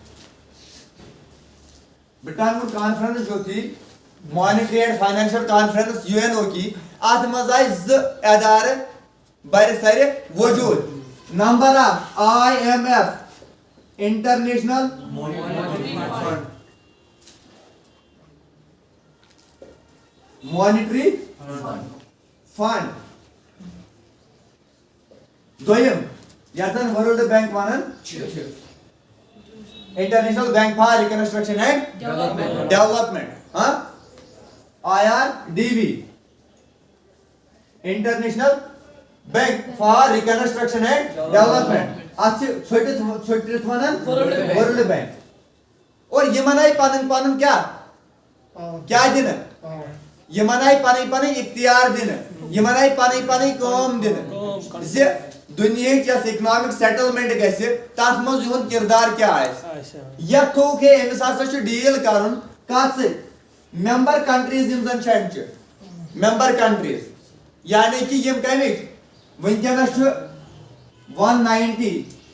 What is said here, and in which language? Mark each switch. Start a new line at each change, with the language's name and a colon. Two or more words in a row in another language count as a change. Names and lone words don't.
Kashmiri: برٹان ووڈ کانفرنس
Urdu: جو تھی
English: monetary and financial conference
Kashmiri: یو این او کی ات مز آئی زٕ ادارٕ بر سرِ وجود نمبر اکھ
English: IMF international monetary fund
Kashmiri: دویم یتھ زن
English: World Bank
Kashmiri: ونان
English: International Bank for Reconstruction and Development IRDB International Bank for reconstruction and development
Kashmiri: اتھ چھٹرتھ ونان
English: World Bank
Kashmiri: اور یمن آئی پن کیا دنہٕ یمن آئی پن اختیار دنہٕ یمن آئی پن کٲم دنہٕ زِ دُنیہٕچ یۄس
English: economic settlement
Kashmiri: گژھِ تتھ منٛز یِہُنٛد کردار کیاہ آسہِ یتھ تھوٚوُکھ ہے أمِس ہسا چھُ ڈیٖل کرُن کتھ سۭتۍ
English: member countries
Kashmiri: یم زن چھِ امچہِ
English: member countries
Kashmiri: یعنی کہ یم کمِکۍ ونکیٚنس چھُ 190